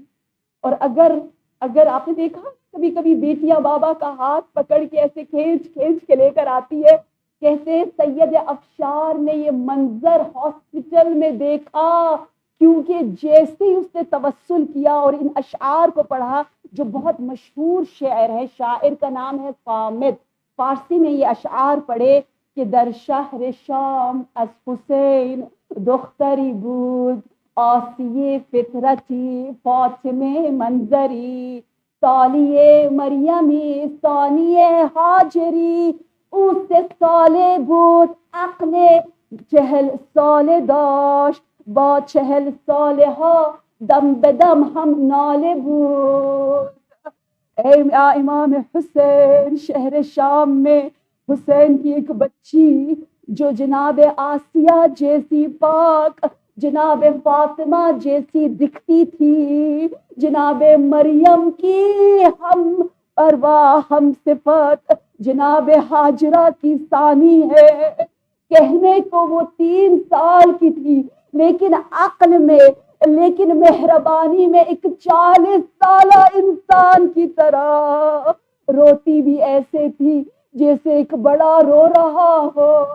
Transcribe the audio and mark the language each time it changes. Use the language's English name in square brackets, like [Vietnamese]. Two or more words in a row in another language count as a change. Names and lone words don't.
[Urdu] اور اگر آپ نے دیکھا کبھی کبھی بیٹیاں بابا کا ہاتھ پکڑ کے ایسے کھینچ کھینچ کے لے کر آتی ہے، کہتے سید ابشار نے یہ منظر ہاسپٹل میں دیکھا، کیونکہ جیسے ہی اس نے توسل کیا اور ان اشعار کو پڑھا جو بہت مشہور شاعر ہے، شاعر کا نام ہے صامت، فارسی میں یہ اشعار پڑھے کہ [Persian] در شہر شام از حسین دختری بود، آسیه فطرتی فاطمه منظری، سالیه مریمی ثانیه هاجری، او 3 ساله بود عقل 40 ساله داشت، با 40 ساله ها دم به دم هم ناله بود۔ [Urdu] اے امام حسین، شہر شام میں حسین کی ایک بچی جو جناب آسیہ جیسی پاک، جناب فاطمہ جیسی دکھتی تھی، جناب مریم کی ہم ارواح ہم صفت، جناب ہاجرہ کی ثانی ہے، کہنے کو وہ 3 سال کی تھی لیکن عقل میں، لیکن مہربانی میں ایک 40 سالہ انسان کی طرح، روتی بھی ایسے تھی جیسے ایک بڑا رو رہا ہو۔